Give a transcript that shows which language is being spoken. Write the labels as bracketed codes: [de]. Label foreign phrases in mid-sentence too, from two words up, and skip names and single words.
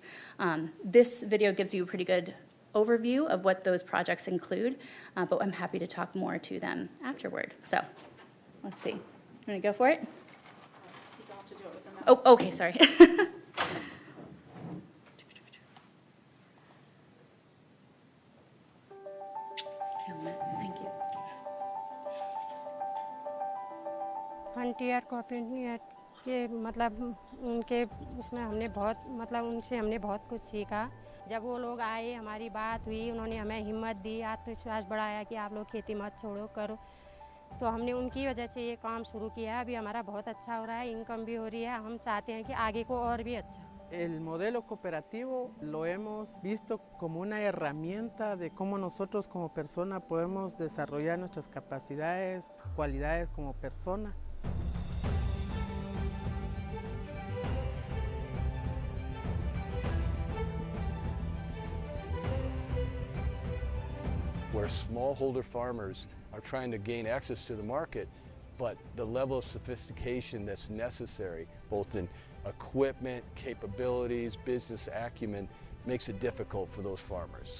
[en] This video gives you a pretty good overview of what those projects include, but I'm happy to talk more to them afterward. So let's see. I'm going to go for it. Oh, okay, sorry. Thank you. [hi] फ्रंटियर कोऑपरेटिव के मतलब उनके उसमें हमने उनसे हमने बहुत कुछ सीखा। जब वो लोग आए, हमारी बात हुई, उन्होंने हमें हिम्मत दी, आत्मविश्वास बढ़ाया कि आप लोग खेती मत छोड़ो, करो। तो हमने उनकी वजह से ये काम शुरू किया है। अभी हमारा बहुत अच्छा हो रहा है, इनकम भी हो रही है। हम चाहते हैं कि आगे को और भी अच्छा। [es] El modelo cooperativo lo hemos visto como una herramienta de cómo nosotros como persona podemos desarrollar nuestras capacidades, cualidades como persona. [en] Where smallholder farmers are trying to gain access to the market, but the level of sophistication that's necessary, both in equipment, capabilities, business acumen, makes it difficult for those farmers.